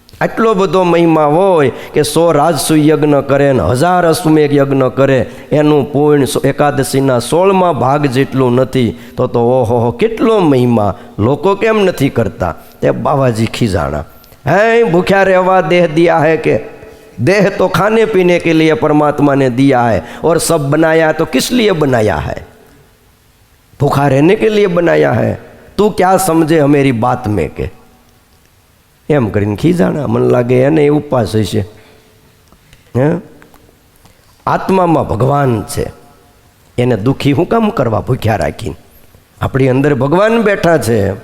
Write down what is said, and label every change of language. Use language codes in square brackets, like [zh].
[gu] આટલો બધો મહિમા હોય કે 100 રાજસુ યજ્ઞ કરે ને 1000 અશ્વમેઘ યજ્ઞ કરે, એનું પૂર્ણ એકાદશીના 16મા ભાગ જેટલું નથી, તો ઓહો કેટલો મહિમા, લોકો કેમ નથી કરતા? તે બાવાજી ખીજાણા, હે ભૂખ્યા રહેવા [hi] દેહ દિયા है કે? देह तो खाने पीने के लिए परमात्मा ने दिया है और सब बनाया तो किस लिए बनाया है? भूखा रहने के लिए बनाया है. तू क्या समझे हमारी बात में के? [gu] એમ કરીને ખીજાણા. મને લાગે એને ઉપવાસ હશે. આત્મામાં ભગવાન છે, એને દુઃખી હું કામ કરવા ભૂખ્યા રાખીને? આપણી અંદર ભગવાન બેઠા છે.